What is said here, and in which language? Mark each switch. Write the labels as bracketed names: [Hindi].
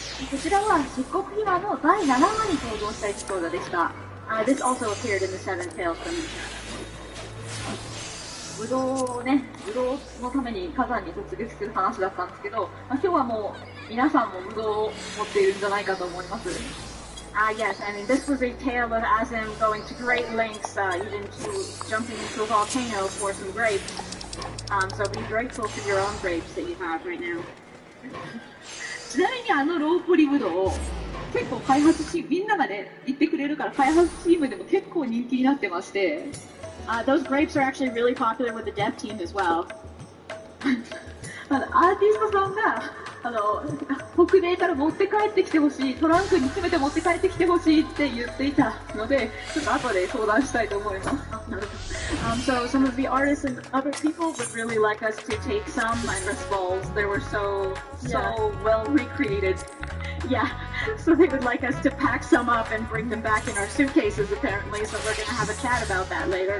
[Japanese] こちらは漆黒秘話の第7話に登場したエピソードでした。 [English] This also appeared in the Seven Tales from the Shadows. [Japanese] ブドウのために火山に突撃する話だったんですけど、今日はもう皆さんもブドウを持っているんじゃないかと思います。 [English] Yes, I mean, this was a tale of Azem going to great lengths, even to jumping into a volcano for some grapes. So be grateful for your own grapes that you have right now. [Japanese] ちなみにローポリブドウ、結構開発チーム、みんながね、言ってくれるから開発チームでも結構人気になってまして、 [English] those grapes are actually really popular with the dev team as well. [Japanese] アーティストさんが、北米から持って帰ってきてほしい、トランクに詰めて持って帰ってきてほしいって言っていたので、ちょっと後で相談したいと思います。 [English] So some of the artists and other people would really like us to take some Minus balls. They were so well recreated. Yeah, so they would like us to pack some up and bring them back in our suitcases apparently, so we're going to have a chat about that later.